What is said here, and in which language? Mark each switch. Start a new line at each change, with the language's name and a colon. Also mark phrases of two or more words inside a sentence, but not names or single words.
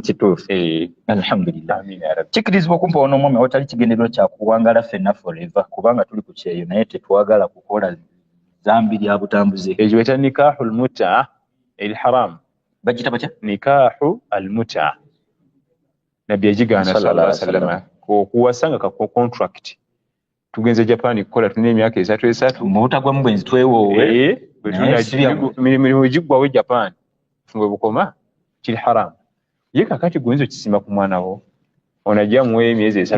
Ganda: kituufu alhamdulillah kikirizibwa okumpa ono omwami awatali kigendererwa kyakuwangala ffenna forever kubanga tuli ku kyeyo naye tetwagala kukola zambi lya butambuze ekyo bayita
Arabic: نكاح المتعة الحرام
Ganda: bagita batya
Arabic: نكاح المتعة
Ganda: nabbi yagigaana
Arabic: صلى الله عليه وسلم
Ganda: okuwasa nga kako contract tugenze Japan kukola tulina emyaka 3 mu butagwa mu bwenzi twewoowe mirimu egiggwawo Japan fungwe bukoma kiri haramu ye kakati guyinza okisimba ku mwana wo onajja muwe emyezi 3